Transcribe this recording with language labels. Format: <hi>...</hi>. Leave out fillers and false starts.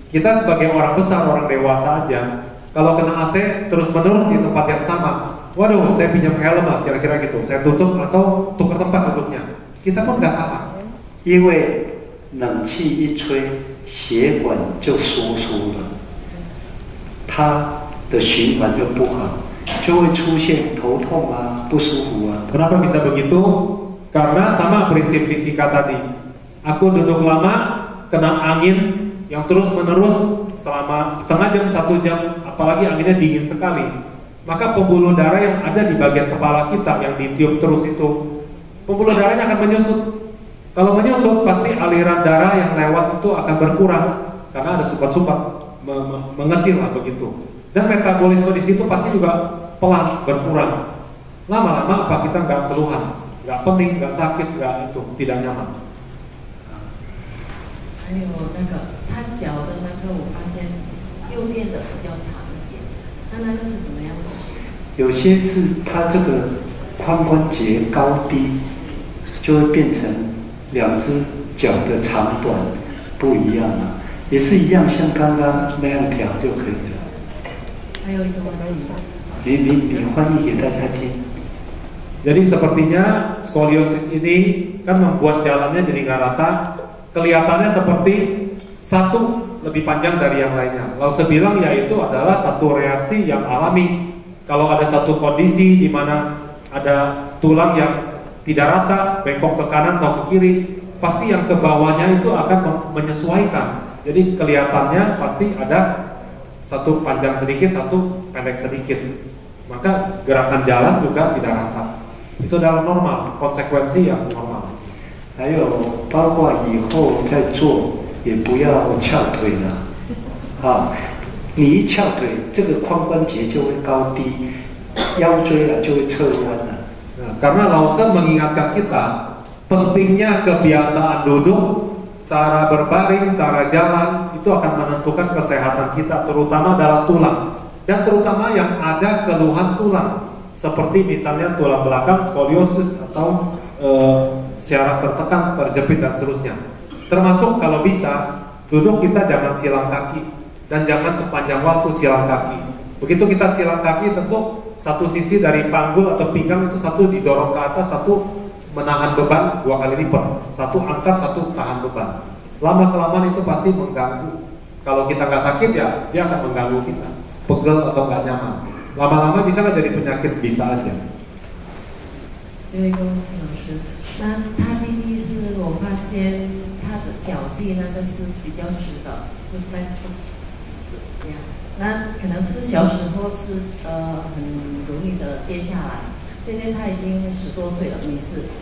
<id>Kita sebagai orang besar, orang dewasa aja, kalau kena AC terus menerus di tempat yang sama, waduh, saya pinjam helm lah, kira-kira gitu, saya tutup atau tukar tempat duduknya. Kita pun nggak tahan. 因为冷气一吹，血管就收缩了，它的循环就不好，就会出现头痛不舒服 Kenapa bisa begitu? Karena sama prinsip fisika tadi. Aku duduk lama, kena angin yang terus menerus selama setengah jam, 1 jam, apalagi anginnya dingin sekali. Maka pembuluh darah yang ada di bagian kepala kita yang ditiup terus itu, pembuluh darahnya akan menyusut. Kalau menyusut, pasti aliran darah yang lewat itu akan berkurang karena ada sumbat-sumbat mengecil lah begitu. Dan metabolisme di situ pasti juga pelan berkurang. Lama-lama apa kita nggak keluhan, nggak pening, nggak sakit, nggak itu tidak nyaman.</id> <zh>还有那个他脚的那个，我发现右边的比较长一点，那个是怎么样的？有些是他这个髋关节高低就会变成两只脚的长短不一样啊，也是一样，像刚刚那样调就可以了。还有一个问题，你翻译给大家听。</zh> <id>Jadi sepertinya skoliosis ini kan membuat jalannya jadi nggak rata, kelihatannya seperti satu lebih panjang dari yang lainnya. Lause bilang yaitu adalah satu reaksi yang alami. Kalau ada satu kondisi di mana ada tulang yang tidak rata, bengkok ke kanan atau ke kiri, pasti yang ke bawahnya itu akan menyesuaikan. Jadi kelihatannya pasti ada satu panjang sedikit, satu pendek sedikit. Maka gerakan jalan juga tidak rata. Itu adalah normal, konsekuensi yang normal.</id> <zh>还有包括以后在做，也不要翘腿了，啊，你一翘腿，这个髋关节就会高低，腰椎了就会侧弯了。</zh> <id>Karena Lause mengingatkan kita pentingnya kebiasaan duduk, cara berbaring, cara jalan itu akan menentukan kesehatan kita, terutama dalam tulang dan terutama yang ada keluhan tulang seperti misalnya tulang belakang, skoliosis atau syaraf tertekan, terjepit dan seterusnya. Termasuk kalau bisa duduk kita jangan silang kaki dan jangan sepanjang waktu silang kaki. Begitu kita silang kaki tentu satu sisi dari panggul atau pinggang itu satu didorong ke atas, satu menahan beban 2 kali lipat, satu angkat, satu tahan beban. Lama-kelamaan itu pasti mengganggu. Kalau kita nggak sakit ya dia akan mengganggu kita, pegel atau nggak nyaman. Lama-lama bisa nggak jadi penyakit? Bisa aja.</id> <zh>最后一个问题，老师，那他弟弟是我发现他的脚地那个是比较直的，是</zh> <en>flat foot，</en> <zh>这样。那可能是小时候是很容易的跌下来，现在他已经10多岁了，没事。</zh>